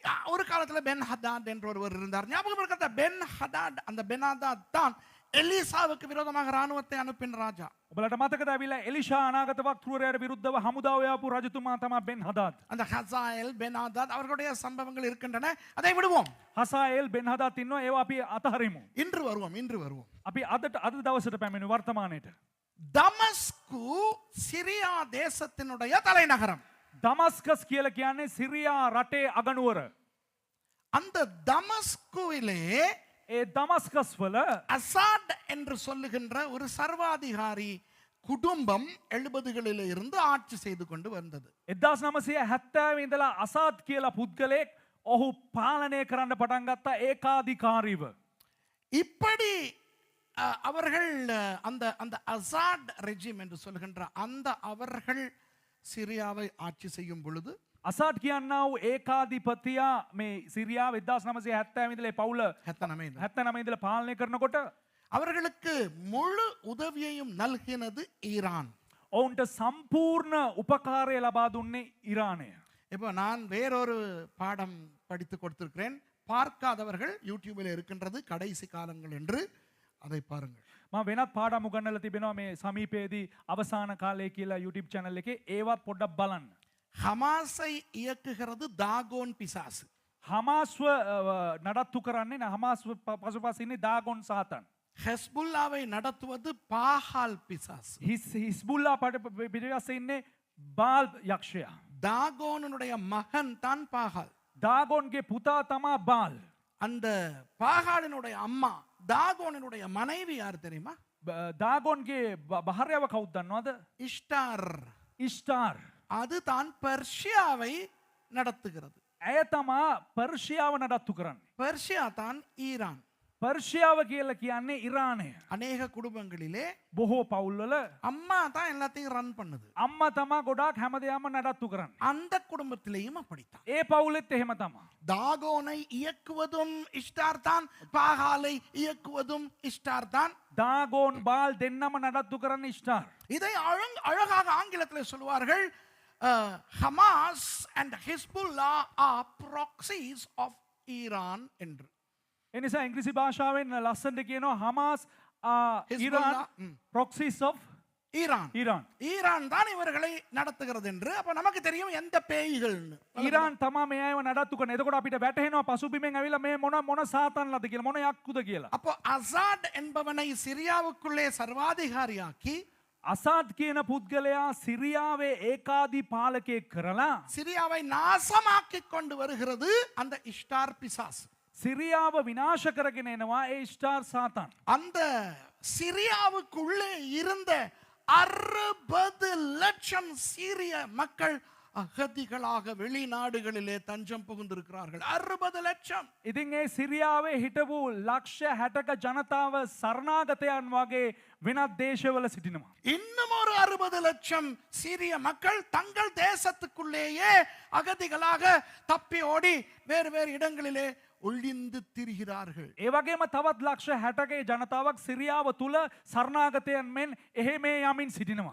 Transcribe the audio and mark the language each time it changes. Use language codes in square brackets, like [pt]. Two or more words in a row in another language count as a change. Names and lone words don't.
[ta] ஒரு காலத்துல பென் ஹதாத் என்ற ஒருவர் இருந்தார். ஞாபகம் இருக்கிற பென் ஹதாத், அந்த பென் ஹதாத் தான் எலிசாவுக்கு விரோதமாக ராணுவத்தை அனுப்பின ராஜா. [si] ඔබලට මතකද ඇවිල්ලා එලිෂා අනාගත වක්තෘවරයාට විරුද්ධව හමුදාව යවපු රජතුමා තමයි බෙන් හදාද්. [ta] அந்த ஹசாயேல் பென் ஹதாத் அவர்களுடைய சம்பவங்கள் இருக்கின்றன, அதை விடுவோம். [si] හසායේල් බෙන් හදාද් ඉන්නවා, ඒවා අපි අතහරිමු. [ta] இன்று வருவோம். [si] අපි අද දවසට පැමිණි වර්තමානයේට. [ta] தமஸ்கு சிரியா தேசத்தினுடைய தலைநகரம். [si] දමස්කස් කියලා කියන්නේ සිරියා රටේ අගනුවර. [ta] அந்த தமஸ்குவிலே [si] ඒ දමස්කස් වල [ta] அசாட் என்று சொல்லுகின்ற ஒரு சர்வாதிகாரி குடும்பம் 70களில் இருந்து ஆட்சி செய்து கொண்டு வந்தது. [si] 1970 ඉඳලා අසාද් කියලා පුද්ගලයෙක් ඔහු පාලනය කරන්න පටන් ගත්තා ඒකාධිකාරීව. [ta] இப்படி அவர்கள் அந்த அந்த அசாட் ரெஜிம் என்று சொல்லுகின்ற அந்த அவர்கள் சிரியாவை ஆட்சி செய்யும் பொழுது [si] අසාඩ් කියන්නා වූ ඒකාධිපතියා මේ සිරියාව 1970 ඉඳලා පවුල 79 ඉඳලා පාලනය කරනකොට [ta] அவர்களுக்கு முழு உதவியையும் நல்கினது ஈரான். [si] ඔවුන්ට සම්පූර්ණ උපකාරය ලබා දුන්නේ ඉරානය. [ta] இப்போ நான் வேறொரு பாடம் படித்து கொடுத்திருக்கிறேன், பார்க்காதவர்கள் யூடியூபில் இருக்கின்றது கடைசி காலங்கள் என்று, அதை பாருங்கள். [si] මම වෙනත් පාඩම් උගන්වලා තිබෙනවා මේ සමීපයේදී අවසාන කාලය කියලා YouTube channel එකේ, ඒවත් පොඩ්ඩක් බලන්න. [ta] ஹமாஸை இயக்குகிறது தாகோன் பிசாசு. [si] හමාස්ව නඩත්තු කරන්නේ හමාස් පසුපස ඉන්නේ දාගොන් සාතන්. [ta] ஹெஸ்புல்லாவை நடத்துவது பாஹால் பிசாசு. [si] හිස්බුල්ලා පිටිපස්සේ ඉන්නේ බාල් යක්ෂයා. [ta] தாகோனுடைய மகன் தான் பாகால். [si] දාගොන්ගේ පුතා තමා බාල්. [ta] அந்த பாகாலினுடைய அம்மா தாகோனினுடைய மனைவி யார் தெரியுமா? [si] දාගොන්ගේ භාර්යාව කවුද දන්නවද? [ta] இஷ்டார். [si] ඉෂ්ටාර්. [ta] அது தான் பெர்ஷியாவை நடத்துகிறது. [si] ඇය තමා පර්ෂියාව නඩත්තු කරන්නේ. [ta] பெர்ஷியா தான் ஈரான். [si] පර්ෂියාව කියලා කියන්නේ ඉරානය. [ta] அநேக குடும்பங்களிலே [si] බොහෝ පවුල්වල [ta] அம்மா தான் எல்லாத்தையும் ரன் பண்ணுது. [si] අම්මා තමා ගොඩාක් හැමදේම නඩත්තු කරන්නේ. [ta] அந்த குடும்பத்திலேயும் அப்படித்தான். [si] ඒ පවුලෙත් එහෙම තමා. [ta] தாகோனை இயக்குவதும் இஷ்டார் தான், பாகாலை இயக்குவதும் இஷ்டார் தான். [si] දාගෝන් බාල් දෙන්නම නඩත්තු කරන්නේ ඉෂ්ටාර්. [ta] இதை அழகாக ஆங்கிலத்தில் சொல்வார்கள், [en] Hamas and Hizbullah are proxies of Iran [ta] என்று. [si] එනිසා ඉංග්‍රීසි භාෂාවෙන් ලස්සනට කියනවා හමාස් ඊරාන් [en] proxies of [si] ஈரான். [ta] ஈரான் தான் இவர்களை நடத்துகிறது என்று. அப்ப நமக்கு தெரியும் எந்த பேய்கள்னு. [si] ඊරාන් තමා මේ අයව නඩත්තු කරන. එතකොට අපිට වැටහෙනවා පසුබිමෙන් ඇවිල්ලා මේ මොන සාතන්ලද කියලා, මොන යක්කුද කියලා. [ta] அப்போ அசாட் என்பவனை சிரியாவுக்குள்ளே சர்வாதிகாரியாக்கி [si] අසාඩ් කියන පුද්ගලයා සිරියාවේ ඒකාධි පාලකයෙක් කරලා [ta] சிரியாவை நாசமாக்கி கொண்டு வருகிறது அந்த இஷ்டார் பிசாசு. [si] සිරියාව විනාශ කරගෙන එනවා ඒ ඉෂ්ටාර් සාතන්. [ta] அந்த சிரியாவுக்குள்ளே இருந்த 60 லட்சம் சீரிய மக்கள் அகதிகளாக வெளிநாடுகளிலே தஞ்சம் புகுந்திருக்கிறார்கள். 60 லட்சம். [si] ඉතින් ඒ සිරියාවේ හිටපු ලක්ෂ 60ක ජනතාව සරණාගතයන් වගේ වෙනත් දේශවල සිටිනවා. [ta] இன்னும் ஒரு 60 லட்சம் சீரிய மக்கள் தங்கள் தேசத்துக்குள்ளேயே அகதிகளாக தப்பி ஓடி வேறு வேறு இடங்களிலே ஒளிந்து திரிகிறார்கள். [si] ඒ වගේම තවත් ලක්ෂ 60ක ජනතාවක් සිරියාව තුල සරණාගතයන් මෙන් එහෙ මේ යමින් සිටිනවා.